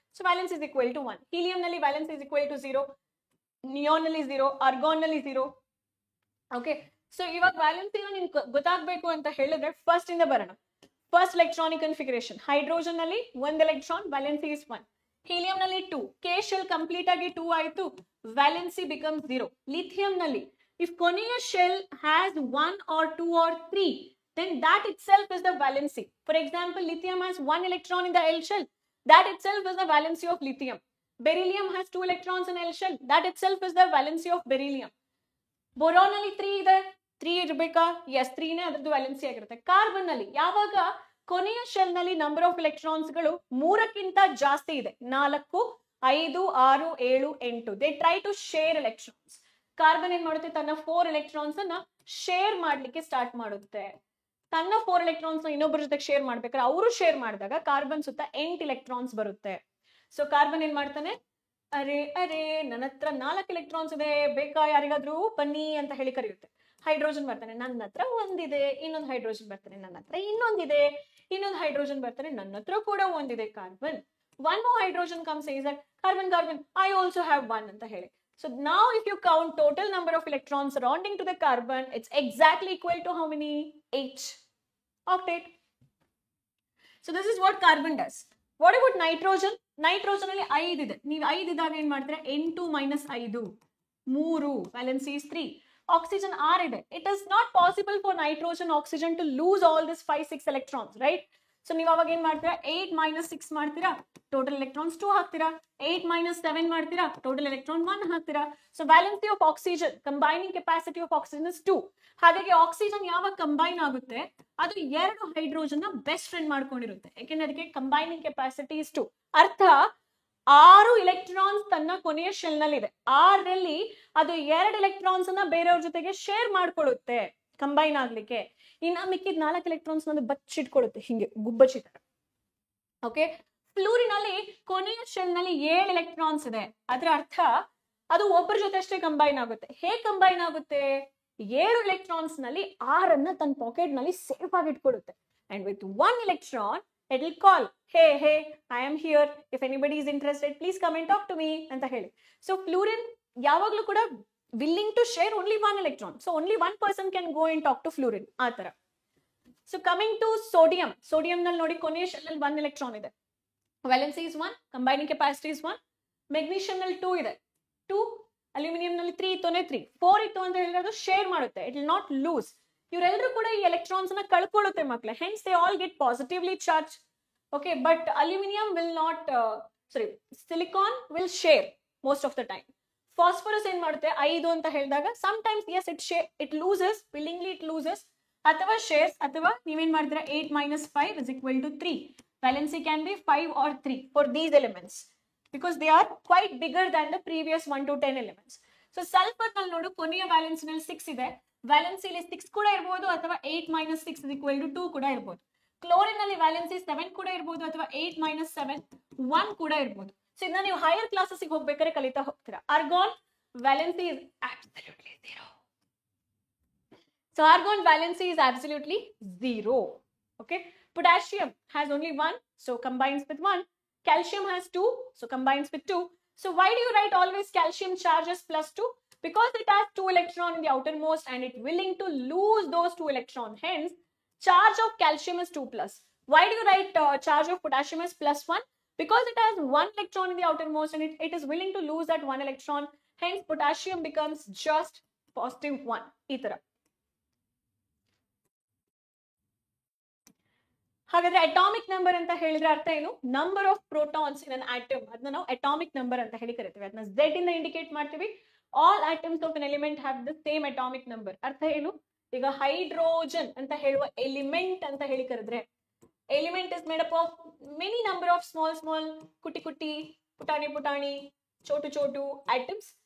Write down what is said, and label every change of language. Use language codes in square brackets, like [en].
[en] So valence is equal to 1. Helium ನಲ್ಲಿ valence is equal to 0, neon ನಲ್ಲಿ 0, argon ನಲ್ಲಿ 0. [kn] Okay, so ಇವಾಗ ವ್ಯಾಲೆನ್ಸಿನ ನಿನ್ ಗೊತ್ತಾಗ್ಬೇಕು ಅಂತ ಹೇಳಿದ್ರೆ ಫಸ್ಟ್ ಇಂದ ಬರೋಣ. [en] First electronic configuration, hydrogen ನಲ್ಲಿ 1 electron, valency is 1. [kn] ಹೀಲಿಯಂ ನಲ್ಲಿ 2, ಕೆ ಶೆಲ್ ಕಂಪ್ಲೀಟ್ ಆಗಿ 2 ಆಯ್ತು, ವ್ಯಾಲೆನ್ಸಿ ಬಿಕಮ್ಸ್ 0. [en] Lithium ನಲ್ಲಿ if ಕೊನೆಯ shell has 1 or 2 or 3, then that itself is the valency. For example, lithium has 1 electron in the L shell, that itself is the valency of lithium. Beryllium has 2 electrons in L shell, that itself is the valency of beryllium. [kn] Boron ನಲ್ಲಿ 3 ಇದೆ, 3 ಇರಬೇಕಾ? S, 3 ನೇ ಅದರದ್ದು valency ಆಗಿರುತ್ತೆ. Carbon ನಲ್ಲಿ ಯಾವಾಗ ಕೊನೆಯ shell ನಲ್ಲಿ ನಂಬರ್ ಆಫ್ ಎಲೆಕ್ಟ್ರಾನ್ಸ್ ಗಳು 3ಕ್ಕಿಂತ ಜಾಸ್ತಿ ಇದೆ, 4 5 6 7 8, [en] They try to share electrons. [kn] Carbon ಏನ್ ಮಾಡುತ್ತೆ? ತನ್ನ 4 ಎಲೆಕ್ಟ್ರಾನ್ಸ್ ಅನ್ನ ಶೇರ್ ಮಾಡ್ಲಿಕ್ಕೆ ಸ್ಟಾರ್ಟ್ ಮಾಡುತ್ತೆ. ತನ್ನ 4 ಎಲೆಕ್ಟ್ರಾನ್ಸ್ ನ ಇನ್ನೊಬ್ಬರ ಜೊತೆ ಶೇರ್ ಮಾಡ್ಬೇಕಾದ್ರೆ ಅವರು ಶೇರ್ ಮಾಡಿದಾಗ ಕಾರ್ಬನ್ ಸುತ್ತ 8 ಎಲೆಕ್ಟ್ರಾನ್ಸ್ ಬರುತ್ತೆ. ಸೊ ಕಾರ್ಬನ್ ಏನ್ ಮಾಡ್ತಾನೆ? ಅರೆ ನನ್ನ ಹತ್ರ 4 ಎಲೆಕ್ಟ್ರಾನ್ಸ್ ಇದೆ, ಬೇಕಾ ಯಾರಿಗಾದ್ರೂ ಬನ್ನಿ ಅಂತ ಹೇಳಿ ಕರೆಯುತ್ತೆ. ಹೈಡ್ರೋಜನ್ ಬರ್ತಾನೆ, ನನ್ನ ಹತ್ರ ಒಂದಿದೆ. ಇನ್ನೊಂದು ಹೈಡ್ರೋಜನ್ ಬರ್ತಾನೆ, ನನ್ನ ಹತ್ರ ಇನ್ನೊಂದಿದೆ. ಇನ್ನೊಂದು ಹೈಡ್ರೋಜನ್ ಬರ್ತಾನೆ, ನನ್ನ ಹತ್ರ ಕೂಡ ಒಂದಿದೆ. [en] carbon, one more hydrogen comes, says that carbon I also have 1 [kn] ಅಂತ ಹೇಳಿ. [en] So now if you count total number of electrons surrounding to the carbon, it's exactly equal to how many? 8 octet. So this is what carbon does. What about nitrogen? [kn] Nitrogen ಅಲ್ಲಿ 5 ಇದೆ. ನೀವು 5 ಇದ್ದಾಗ ಏನ್ ಮಾಡ್ತೀರಾ? 8 minus 5 3, [en] valency is 3. [kn] Oxygen 6 ಇದೆ. [en] It is not possible for nitrogen oxygen to lose all this 5 6 electrons, right? [kn] So ನೀವು ಅವಾಗ ಏನ್ ಮಾಡ್ತೀರಾ? 8 minus 6 ಮಾಡ್ತೀರಾ, ಟೋಟಲ್ ಎಲೆಕ್ಟ್ರಾನ್ಸ್ 2 ಹಾಕ್ತೀರಾ. 8 minus 7 ಮಾಡ್ತೀರಾ, ಟೋಟಲ್ ಎಲೆಕ್ಟ್ರಾನ್ 1 ಹಾಕ್ತೀರಾ. [en] So valency of oxygen, combining capacity of oxygen is 2. [kn] ಹಾಗಾಗಿ ಆಕ್ಸಿಜನ್ ಯಾವಾಗ ಕಂಬೈನ್ ಆಗುತ್ತೆ ಅದು 2 ಹೈಡ್ರೋಜನ್ ನ ಬೆಸ್ಟ್ ಫ್ರೆಂಡ್ ಮಾಡ್ಕೊಂಡಿರುತ್ತೆ, ಯಾಕೆಂದ್ರೆ ಅದಕ್ಕೆ [en] Combining capacity is 2. [kn] ಅರ್ಥ 6 ಎಲೆಕ್ಟ್ರಾನ್ಸ್ ತನ್ನ ಕೊನೆಯ ಶೆಲ್ ನಲ್ಲಿ ಇದೆ. 6ರಲ್ಲಿ ಅದು 2 ಎಲೆಕ್ಟ್ರಾನ್ಸ್ ಅನ್ನ ಬೇರೆಯವ್ರ ಜೊತೆಗೆ ಶೇರ್ ಮಾಡ್ಕೊಳ್ಳುತ್ತೆ ಕಂಬೈನ್ ಆಗ್ಲಿಕ್ಕೆ. ಇನ್ನ ಮಿಕ್ಕಿದ 4 ಎಲೆಕ್ಟ್ರಾನ್ಸ್ ನ ಬಚ್ಚಿಟ್ಕೊಳ್ಳುತ್ತೆ ಹಿಂಗೆ ಗುಬ್ಬಚ್ಚಿ ತರ. ಓಕೆ, ಫ್ಲೂರಿನ್ ಅಲ್ಲಿ ಕೊನೆಯ ಶೆಲ್ ನಲ್ಲಿ 7 ಎಲೆಕ್ಟ್ರಾನ್ಸ್ ಇದೆ. ಅದರ ಅರ್ಥ ಅದು ಒಬ್ಬರ ಜೊತೆ ಅಷ್ಟೇ ಕಂಬೈನ್ ಆಗುತ್ತೆ. ಹೇಗೆ ಕಂಬೈನ್ ಆಗುತ್ತೆ? 7 ಎಲೆಕ್ಟ್ರಾನ್ಸ್ ನಲ್ಲಿ 6 ತನ್ನ ಪಾಕೆಟ್ ನಲ್ಲಿ ಸೇಫ್ ಆಗಿ ಇಟ್ಕೊಳ್ಳುತ್ತೆ. [en] and with 1 electron it will call, hey, I am here, if anybody is interested please come and talk to me [kn] ಅಂತ ಹೇಳಿ. [en] so fluorine ಯಾವಾಗ್ಲೂ ಕೂಡ willing to share only 1 electron, so only one person can go and talk to fluorine [kn] ಆ ತರ. So coming to sodium, sodium ನಲ್ಲಿ ನೋಡಿ ಕೊನೆಯ shell ಅಲ್ಲಿ 1 ಎಲೆಕ್ಟ್ರಾನ್ ಇದೆ, valency is 1, combining capacity is 1. Magnesium ನಲ್ಲಿ 2 ಇದೆ, 2. ಅಲ್ಯೂಮಿನಿಯಂ ನಲ್ಲಿ 3 ಇತ್ತು, 3. 4 ಇತ್ತು ಅಂತ ಹೇಳಿದ್ರೆ ಅದು ಶೇರ್ ಮಾಡುತ್ತೆ, [en] It will not lose. [kn] ಇವರೆಲ್ಲರೂ ಕೂಡ ಈ ಎಲೆಕ್ಟ್ರಾನ್ಸ್ ನ ಕಳ್ಕೊಳ್ಳುತ್ತೆ ಮಕ್ಕಳೇ, [en] Hence they all get positively charge. Okay, but aluminium will not, silicon will share most of the time. [kn] Phosphorus ಏನ್ ಮಾಡುತ್ತೆ 5 ಅಂತ ಹೇಳಿದಾಗ [en] sometimes is it loses, [kn] willingly it loses, ಅಥವಾ ಶೇರ್ಸ್, ಅಥವಾ ನೀವೇನ್ ಮಾಡ್ತೀರಾ [en] 8 - 5 is equal to 3. Valency can be 5 or 3 for these elements because they are quite bigger than the previous 1 to 10 elements. [kn] So sulfur ನಲ್ಲಿ ನೋಡು ಕೊನೆಯ valency ನಲ್ಲಿ 6 ಇದೆ, valency 6 ಕೂಡ ಇರಬಹುದು ಅಥವಾ [en] 8 - 6 is equal to 2 [kn] ಕೂಡ ಇರಬಹುದು. ಕ್ಲೋರಿನ್ ನಲ್ಲಿ ವ್ಯಾಲೆನ್ಸಿ 7 ಕೂಡ ಇರಬಹುದು ಅಥವಾ 8 - 7 1 ಕೂಡ ಇರಬಹುದು. ಸೊ ಇದನ್ನ ನೀವು ಹೈಯರ್ ಕ್ಲಾಸಸ್ ಗೆ ಹೋಗ್ಬೇಕಾದ್ರೆ ಕಲಿತಾ ಹೋಗ್ತೀರಾ. [en] Argon valency is absolutely 0. So argon valency is absolutely 0. Okay, potassium has only 1, so combines with 1. Calcium has 2, so combines with 2. So why do you write always calcium charges +2? Because it has 2 electrons in the outermost and it's willing to lose those 2 electrons. Hence, charge of calcium is 2+. Why do you write charge of potassium as +1? Because it has 1 electron in the outermost and it is willing to lose that 1 electron. Hence, potassium becomes just +1. [kn] Itara. ಹಾಗಾದ್ರೆ atomic number ಅಂತ ಹೇಳಿದ್ರೆ ಅರ್ಥ ಏನು? Number of protons in an atom, ಅದನ್ನ ನಾವು atomic number ಅಂತ ಹೇಳಿ ಕರಿತೀವಿ. ಅದನ್ನ Z ಇಂದ ಇಂಡಿಕೇಟ್ ಮಾಡ್ತೀವಿ. [en] All atoms of an element have the same atomic number. [kn] ಅರ್ಥ ಏನು? ಈಗ ಹೈಡ್ರೋಜನ್ ಅಂತ ಹೇಳುವ ಎಲಿಮೆಂಟ್ ಅಂತ ಹೇಳಿ ಕರೆದ್ರೆ, element is made up of many number of small ಕುಟಿ ಪುಟಾಣಿ ಚೋಟು ಆಟಮ್ಸ್.